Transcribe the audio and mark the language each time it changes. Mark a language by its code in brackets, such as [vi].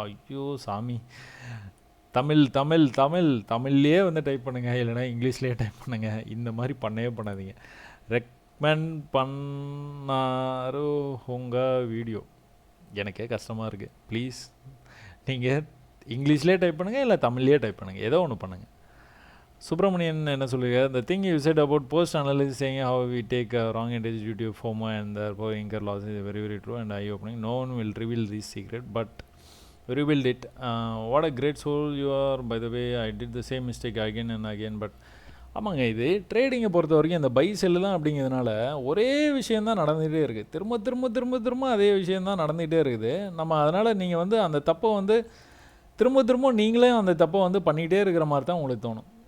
[ta] ஐயோ சாமி, தமிழ்லேயே வந்து டைப் பண்ணுங்கள், இல்லைனா இங்கிலீஷ்லேயே டைப் பண்ணுங்கள். இந்த மாதிரி பண்ணவே பண்ணாதீங்க. ரெக்கமெண்ட் பண்ணாரு உங்கள் வீடியோ, எனக்கே கஷ்டமாக இருக்குது. ப்ளீஸ் நீங்கள் இங்கிலீஷ்லேயே டைப் பண்ணுங்கள், இல்லை தமிழ்லேயே டைப் பண்ணுங்கள், ஏதோ ஒன்று பண்ணுங்கள். [en] Subramanian [ta] என்ன சொல்லுங்க, [en] the thing you said about post analysis saying how we take wrong advantage due to FOMO and therefore incur losses is very true and eye opening. No one will reveal this secret, but revealed it. What a great soul you are, by the way. I did the same mistake again and again, but [ta] ஆமாங்க, இது ட்ரேடிங்கை பொறுத்த வரைக்கும் இந்த by cell தான் அப்படிங்கிறதுனால ஒரே விஷயந்தான் நடந்துகிட்டே இருக்குது. திரும்ப அதே விஷயந்தான் நடந்துகிட்டே இருக்குது. நம்ம அதனால் நீங்கள் வந்து அந்த தப்பை வந்து திரும்ப நீங்களே அந்த தப்பை வந்து பண்ணிகிட்டே இருக்கிற மாதிரி தான் உங்களுக்கு தோணும்.